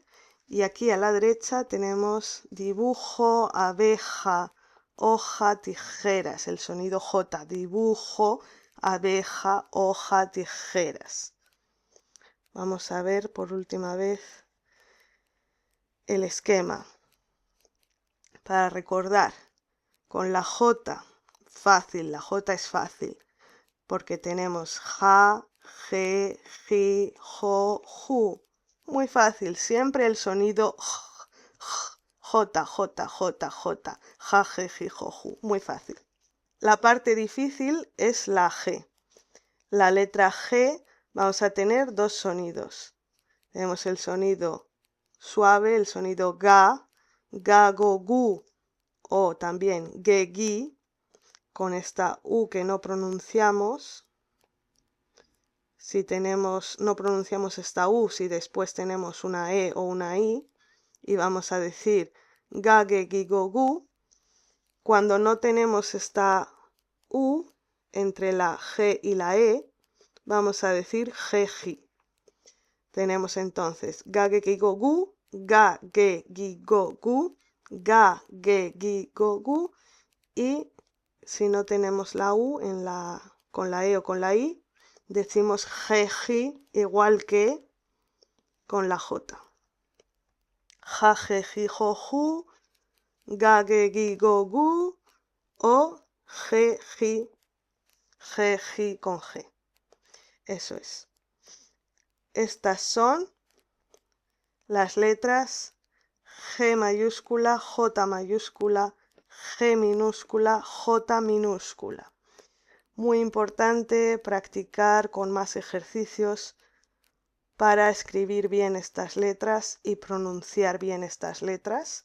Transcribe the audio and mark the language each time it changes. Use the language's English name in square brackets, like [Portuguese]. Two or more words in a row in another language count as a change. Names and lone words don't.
[Spanish] Y aquí a la derecha tenemos dibujo, abeja, hoja, tijeras, el sonido J, dibujo, abeja, hoja, tijeras. Vamos a ver por última vez el esquema. Para recordar, con la J, fácil, la J es fácil, porque tenemos ja, je, ji, jo, ju. Muy fácil, siempre el sonido J, J, J, J, ja, je, ji, jo, ju. Muy fácil. La parte difícil es la G. La letra G vamos a tener dos sonidos. Tenemos el sonido suave, el sonido ga, ga, go, gu, o también ge, gi, con esta U que no pronunciamos. Si no pronunciamos esta U, si después tenemos una E o una I, y vamos a decir ga, ge, gi, go, gu. Cuando no tenemos esta U entre la G y la E, vamos a decir ge, ji. Tenemos entonces ga, ge, gi, go, gu, ga, ge, gi, go, gu, ga, ge, gi, go, gu, y si no tenemos la U con la E o con la I, decimos ge, ji, igual que con la J. Ja, je, ji, jo, ju, ga, ge, gi, go, gu, o ge, ji con G. Eso es. Estas son las letras G mayúscula, J mayúscula, G minúscula, J minúscula. Muy importante practicar con más ejercicios para escribir bien estas letras y pronunciar bien estas letras.